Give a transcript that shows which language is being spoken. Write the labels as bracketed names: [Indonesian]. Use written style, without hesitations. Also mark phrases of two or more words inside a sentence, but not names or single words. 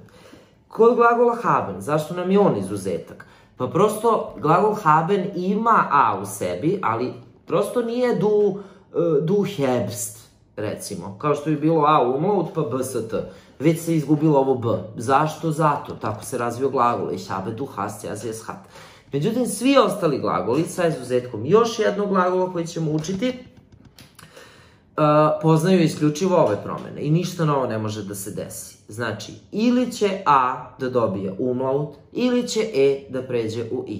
[Serbian] Kod glagola haben, zašto nam je on izuzetak? Pa prosto glagol haben ima a u sebi, ali prosto nije [German] du hebst, [Serbian] recimo. Kao što bi bilo a umlaut pa b s t. Već se izgubilo ovo b. Zašto? Zato. Tako se razvio glagol. [German] Ich habe, du hast, ja, sie, es hat. [Serbian] Međutim, svi ostali glagoli, sa izuzetkom još jednog glagola koji ćemo učiti, poznaju isključivo ove promene i ništa novo ne može da se desi. Znači, ili će a da dobije umlaut, ili će e da pređe u i.